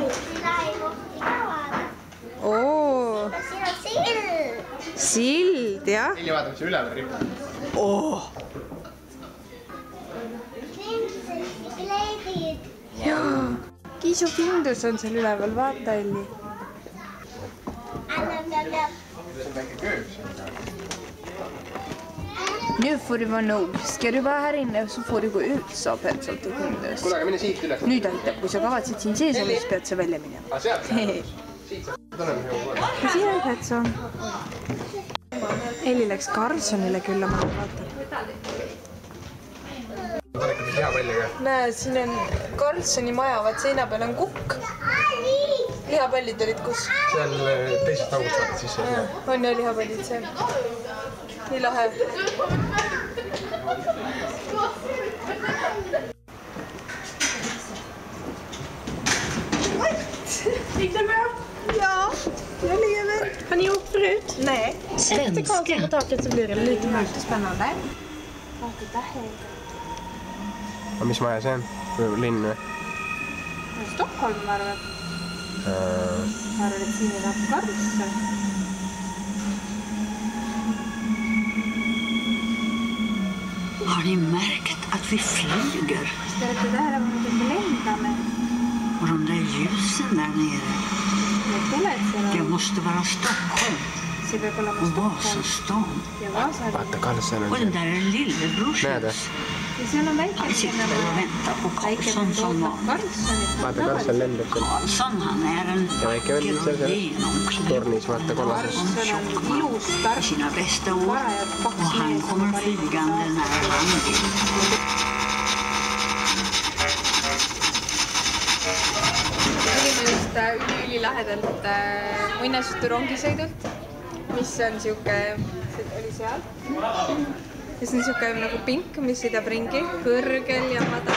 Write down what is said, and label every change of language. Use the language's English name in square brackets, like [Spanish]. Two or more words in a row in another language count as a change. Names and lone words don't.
[Estonian] Oo. Sild, jah. Elli, vaata, mis see üleval ripub. Oo. Jaa. Kiisu kindus on seal üleval. Vaata, Elli. [Swedish] Nu får det vara nog. Ska du vara här inne så får du gå ut, sa Petsolt och Kindus. [Estonian] Kuule, aga mine siit üles. Nüüd aitab, kui sa kavatsid siin sees olla, siis pead sa välja minema. Sealt saab. Siit saab. Tuleme hea poole. Siin on Petso. Elli läks Karlssonile külla, ma vaatan. Ta on ikka lihapalliga. Näe, siin on Karlssoni maja, vaat seina peal on kukk. Lihapallid olid kus? Seal teisest august vaatad sisse. On ja lihapallid seal. Nii lahe. [Swedish] Gick det bra? Ja, jag lever. Har ni åkt förut? Nej. Efter kakan på taket så blir det lite mörkt och spännande. [Estonian] Mis maja see on? Linn või? Stockholm, ma arvan. Ma arvan, et siin elab karsse. [Swedish] Har ni märkt att vi flyger? [Estonian] Kas te olete tähele pannud, et me lendame? [Swedish] Och de där ljusen där nere. [Estonian] Need tuled seal [Swedish] Det [Estonian] on. [Swedish] måste vara Stockholm [Estonian] See peab olema [Swedish] och Stockholm Vasastan. [Estonian] ja Vaasa. Vaata, Karlsson on [Swedish] Och den [Estonian] see. [Swedish] där är lillebrors [Estonian] Näed, [Swedish] hus. [Estonian] Ja seal on väike [Swedish] Han sitter och väntar på [Estonian] väike [Swedish] Karlsson som [Estonian] ootab [Swedish] var. [Estonian] Karlssonit. Vaata, Karlsson lendab seal. [Swedish] Karlsson, han är en [Estonian] Ja väike vend [Swedish] vacker [Estonian] seal [Swedish] och [Estonian] seal [Swedish] genomklädd [Estonian] tornis, vaata kollases. Karlsson on ilus, [Swedish] i [Estonian] tark. [Swedish] sina bästa år och han kommer flygande när han vill. [Estonian] Olime just ülilahedalt muinasjuturongisõidult, mis on siuke, oli seal. Ja see on siuke nagu pink, mis sõidab ringi kõrgel ja madal.